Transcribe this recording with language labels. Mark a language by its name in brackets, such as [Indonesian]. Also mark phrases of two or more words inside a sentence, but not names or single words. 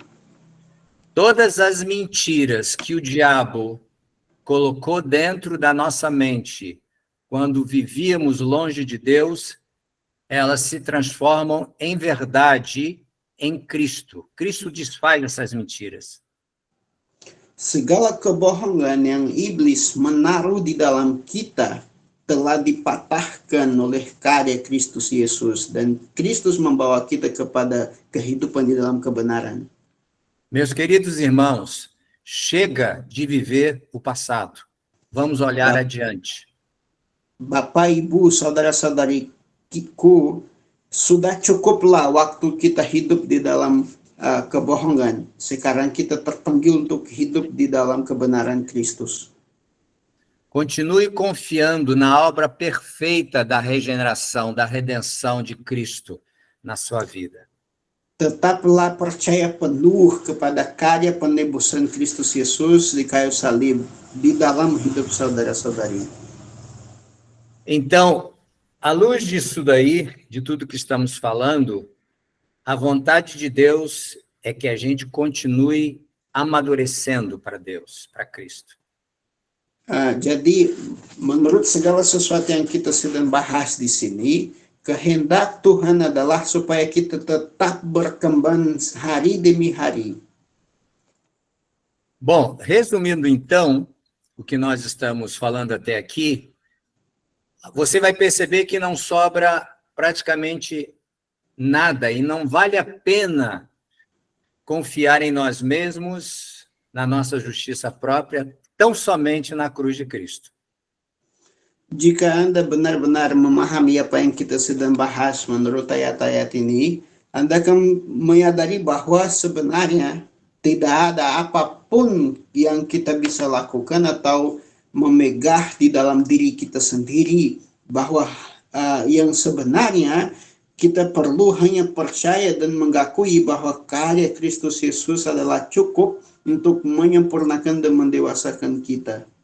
[Portuguese] Todas as mentiras que o diabo colocou dentro da nossa mente quando vivíamos longe de Deus, elas se transformam em verdade em Cristo. Cristo desfaz essas mentiras. [Indonesian] Segala kebohongan yang iblis menaruh di dalam kita telah dipatahkan oleh karya Kristus Yesus, dan Kristus membawa kita kepada kehidupan di dalam kebenaran. [Portuguese] Meus queridos irmãos, chega de viver o passado. Vamos olhar adiante. [Indonesian] Bapak, Ibu, saudara-saudariku, sudah cukuplah waktu kita hidup di dalam kebohongan. Sekarang kita terpanggil untuk hidup di dalam kebenaran Kristus. [Portuguese] Continue confiando na obra perfeita da regeneração, da redenção de Cristo na sua vida. [Indonesian] Tetaplah percaya penuh kepada karya penebusan Kristus Yesus di kayu salib di dalam hidup saudara-saudari. [Portuguese] Então, à luz disso daí, de tudo que estamos falando, a vontade de Deus é que a gente continue amadurecendo para Deus, para Cristo. [Indonesian] Jadi, menurut segala sesuatu yang kita sedang bahas di sini, kehendak Tuhan adalah supaya kita tetap berkembang hari demi hari. [Portuguese] Bom, resumindo então, o que nós estamos falando até aqui, você vai perceber que não sobra praticamente nada e não vale a pena confiar em nós mesmos, na nossa justiça própria, tão somente na cruz de Cristo. [Indonesian] Jika Anda benar-benar memahami apa yang kita sedang bahas menurut ayat-ayat ini, Anda akan menyadari bahwa sebenarnya tidak ada apapun yang kita bisa lakukan atau memegah di dalam diri kita sendiri, bahwa yang sebenarnya kita perlu hanya percaya dan mengakui bahwa karya Kristus Yesus adalah cukup untuk menyempurnakan dan mendewasakan kita.